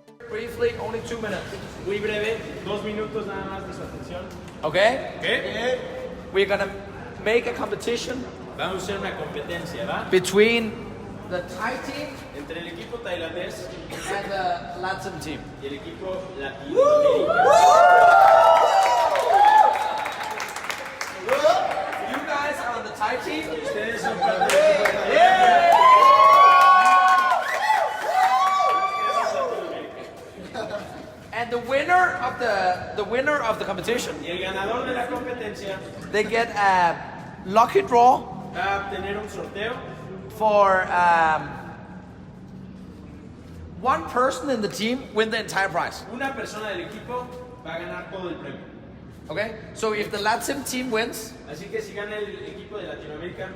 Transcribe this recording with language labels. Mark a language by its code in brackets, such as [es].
[en] Briefly, only 2 minutes. [es] Muy breve, 2 minutos nada más de su atención. [en] Okay? [es] ¿Qué? [en] We're gonna make a competition [es] Vamos a hacer una competencia, ¿va? [en] between the Thai team [es] Entre el equipo tailandés [en] and the Latin team. [es] y el equipo latinoamericano. [en] You guys are on the Thai team. [es] Ustedes son parte del equipo tailandés. [en] And the winner of the competition, [es] Y el ganador de la competencia [en] they get a lucky draw [es] va a obtener un sorteo. [en] for one person in the team win the entire prize. [es] Una persona del equipo va a ganar todo el premio. [en] Okay? So if the Latin team wins, [es] Así que si gana el equipo de Latinoamérica,